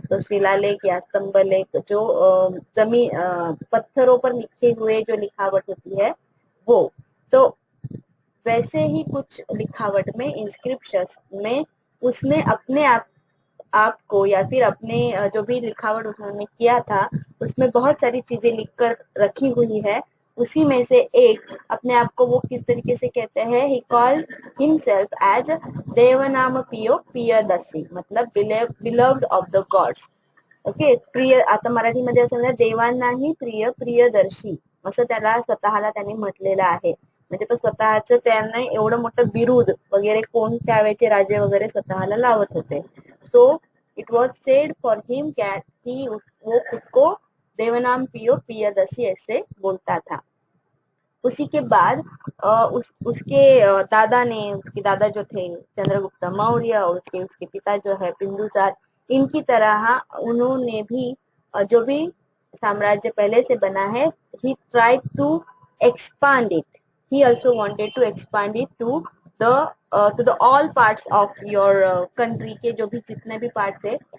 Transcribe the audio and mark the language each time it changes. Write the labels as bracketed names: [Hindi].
[Hindi] तो शिलालेख या स्तंभ लेख जो जमीन पत्थरों पर लिखे हुए जो लिखावट होती है वो, तो वैसे ही कुछ लिखावट में, इंस्क्रिप्शन में उसने अपने आपको या फिर अपने जो भी लिखावट उन्होंने किया था उसमें बहुत सारी चीजें लिखकर रखी हुई है। उसी में से एक अपने आप को वो किस तरीके से कहते हैं, [English] he called himself as [Hindi] देवनाम पियो पियदसी, मतलब [English] Beloved of the gods. [Marathi] Okay, प्रिय, आता मराठीमध्ये असं म्हणतात देवांनाही प्रिय प्रियदर्शी, असं त्याला स्वतःला त्यांनी म्हटलेलं आहे. म्हणजे तो स्वतःच त्यांना एवढं मोठं बिरुद वगैरे कोण त्यावेळेचे राजे वगैरे स्वतःला लावत होते. [English] so it was said for him कैट ही, [Hindi] वो खुद को देवनाम पियो पियदसी ऐसे बोलता था। उसी के बाद उसके दादा ने, उसके दादा जो थे चंद्रगुप्त मौर्य, और उसके उसके पिता जो है बिंदुसार, इनकी तरह उन्होंने भी जो भी साम्राज्य पहले से बना है, [English] he tried to expand it, he also wanted to expand it to the all parts of your country [Hindi] के जो भी जितने भी पार्ट्स है।